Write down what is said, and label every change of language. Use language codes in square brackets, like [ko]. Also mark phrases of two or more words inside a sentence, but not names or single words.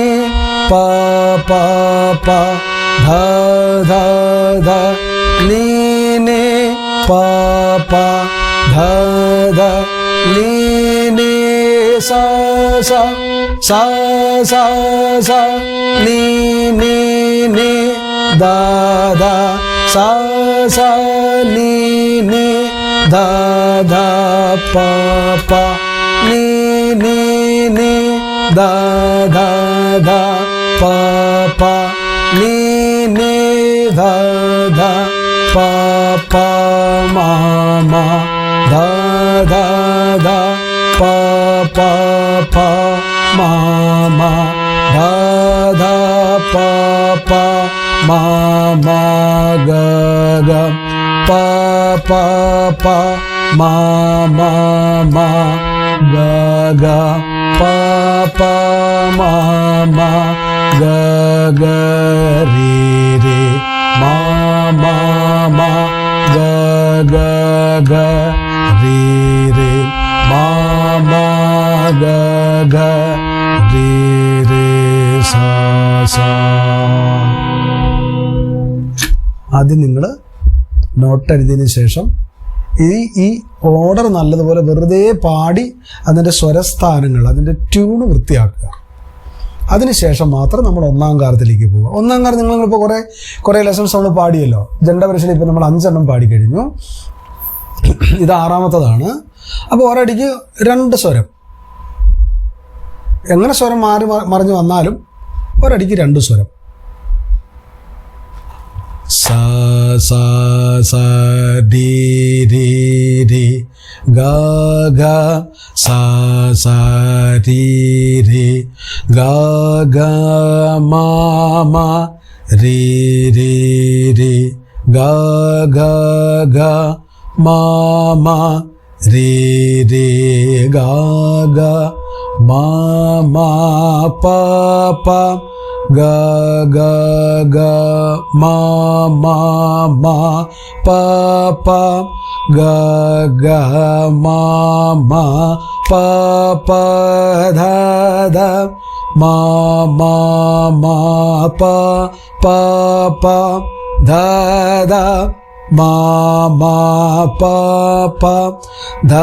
[ml] pa pa pa dha dha dha ni ni pa pa dha dha ni ni sa sa sa sa sa ni ni ni da da sa sa ni ni da da pa pa ni ni ni da da da pa pa ni ni da da pa pa ma ma da da da pa pa pa ma ma da da pa pa ma ma ga ga pa pa pa ma ma ma ga ga pa pa ma ma ga ga ri ri ma ma ma ga ga ga ri ri ma ma ga ga ri ri sa sa. ആദ്യം നിങ്ങൾ നോട്ട് എഴുതിയതിന് ശേഷം ഈ ഓർഡർ നല്ലതുപോലെ വെറുതെ പാടി അതിൻ്റെ സ്വരസ്ഥാനങ്ങൾ അതിൻ്റെ ട്യൂണ് വൃത്തിയാക്കുക. അതിനുശേഷം മാത്രം നമ്മൾ ഒന്നാം കാലത്തിലേക്ക് പോവുക. ഒന്നാം കാലം നിങ്ങളിപ്പോൾ കുറേ ലെസൺസ് നമ്മൾ പാടിയല്ലോ. ജണ്ടപരീക്ഷയിൽ ഇപ്പോൾ നമ്മൾ 5 എണ്ണം പാടിക്കഴിഞ്ഞു. ഇത് 6ാമത്തതാണ്. അപ്പോൾ ഒരടിക്ക് 2 സ്വരം, എങ്ങനെ സ്വരം മാറി മറിഞ്ഞ് വന്നാലും ഒരടിക്ക് 2 സ്വരം. sa sa sa di di di ga ga sa sa di di ga ga ma ma ri ri ri ga ga ga ma ma ri ri ga ga ma ma pa pa ga ga ga ma ma ma pa pa ga ga ma ma pa pa dha dha ma ma ma pa pa pa dha dha ma ma pa pa dha